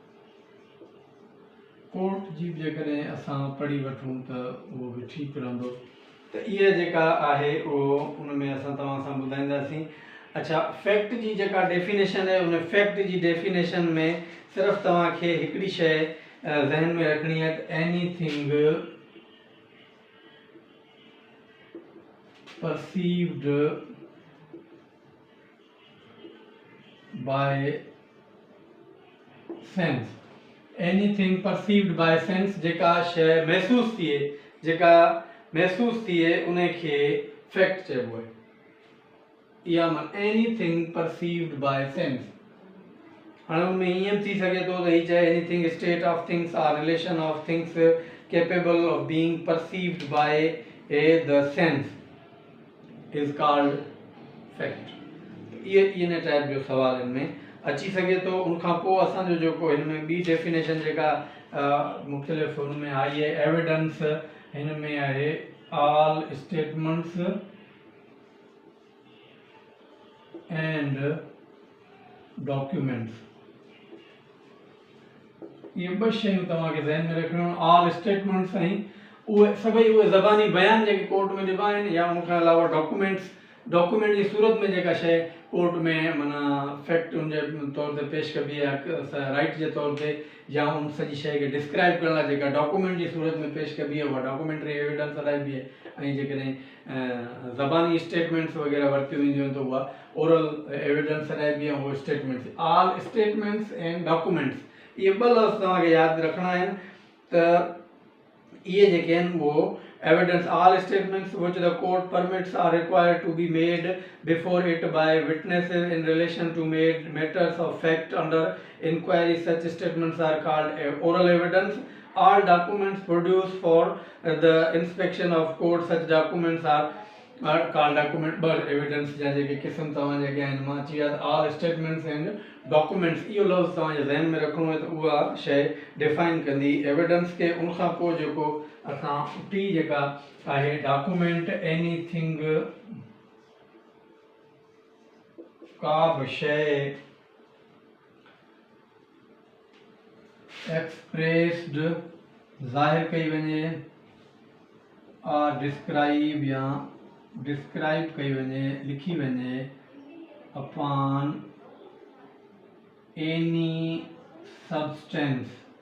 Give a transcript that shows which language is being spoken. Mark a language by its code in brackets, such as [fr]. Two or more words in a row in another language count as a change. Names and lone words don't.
[sd] कोर्ट जी बि जेकॾहिं असां पढ़ी वठूं त उहो बि ठीकु रहंदो। त इहा जेका आहे उहो उन में असां तव्हां सां ॿुधाईंदासीं। अच्छा, फैक्ट जी जेका डेफिनेशन आहे, उन फैक्ट जी डेफिनेशन में सिर्फ़ु तव्हांखे हिकिड़ी शइ ज़हन में रखणी आहे, त [en] anything perceived by sense. anything perceived by sense, [sd] जेका शइ महसूस थिए उन खे फैक्ट चइबो आहे। [en] इहा anything perceived by sense. [sd] हाणे उनमें ईअं थी सघे थो त हीअ चए [en] anything state of things or relation of things capable of being perceived by the sense is called fact. [sd] इहे इन टाइप जो सवाल इनमें अची सघे थो। उनखां पोइ असांजो जेको हिन में ॿी डेफिनेशन जेका मुख़्तलिफ़ हुन में आई आहे, एविडेंस, हिन में आहे [en] all statements and documents. [sd] इहे ॿ शयूं तव्हांखे ज़हन में रखणियूं, [en] all statements [sd] ऐं उहे सभई उहे ज़बानी बयान जेके कोर्ट में ॾिबा आहिनि, या उनखां अलावा डॉक्यूमेंट जी सूरत में जेका शइ कोर्ट में माना फैक्ट उनजे तौर ते पेश कबी आहे राइट जे तौर ते, या उन सॼी शइ खे डिस्क्राइब करण लाइ जेका डॉक्यूमेंट जी सूरत में पेश कबी आहे, उहा [en] documentary evidence [sd] हलाइबी आहे। ऐं जेकॾहिं ज़बानी स्टेटमेंट्स वग़ैरह वरितियूं वेंदियूं आहिनि त उहा [en] oral evidence [sd] हलाइबी आहे, उहे स्टेटमेंट्स। [en] all statements and documents, [sd] इहे ॿ लफ़्ज़ तव्हांखे यादि रखणा आहिनि। त इहे जेके आहिनि उहो [en] evidence, all statements which the court permits are required to be made before it by witnesses in relation to matters of fact under inquiry. Such statements are called oral evidence. All documents produced for the inspection of court, such documents are called document, but evidence [sd] जा जेके किस्म तव्हां जेके आहिनि मां अची विया [en] all statements and documents, [sd] इहो लफ़्ज़ तव्हांजे ज़हन में रखणो आहे, त उहा शइ डिफाइन कंदी एविडेंस खे। उनखां पोइ जेको असां टी जेका आहे डॉक्यूमेंट, एनीथिंग का बि शइ एक्सप्रेस्ड ज़ाहिर कई वञे, और डिस्क्राइब या डिस्क्राइब कई वञे, लिखी वञे [en] upon any substance.